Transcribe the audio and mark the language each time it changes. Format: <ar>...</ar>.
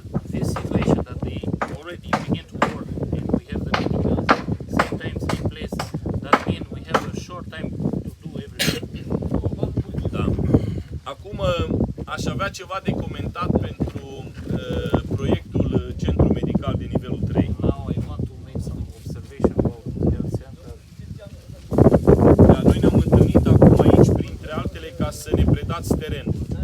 <en>this situation that they already begin to work and we have the meeting same time, same place, that means we have a short time to do everything.</en> <ro>Da. Acum aș avea ceva de comentat pentru proiectul Centru Medical de nivelul 3.</ro> <en>Now I want to make some observation about the health center.</en> <ro>Da, noi ne-am întâlnit acum aici, printre altele, ca să ne predați terenul.</ro>